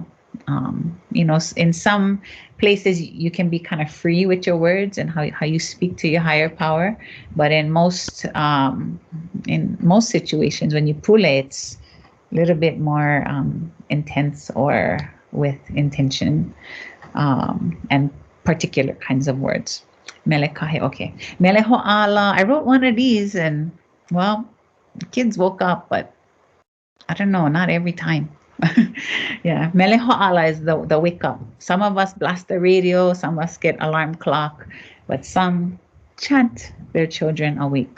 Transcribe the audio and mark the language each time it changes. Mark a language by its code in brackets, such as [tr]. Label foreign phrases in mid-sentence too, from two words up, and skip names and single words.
[en] In some places you can be kind of free with your words and how you speak to your higher power, but in most situations when you pule, it's a little bit more intense or with intention and particular kinds of words. [haw] Mele kahe, okay. Mele ho'ala, [en] I wrote one of these and, well, the kids woke up, but I don't know, not every time. Yeah, [haw] mele ho'ala [en] is the wake up. Some of us blast the radio, some of us get alarm clock, but some chant their children awake.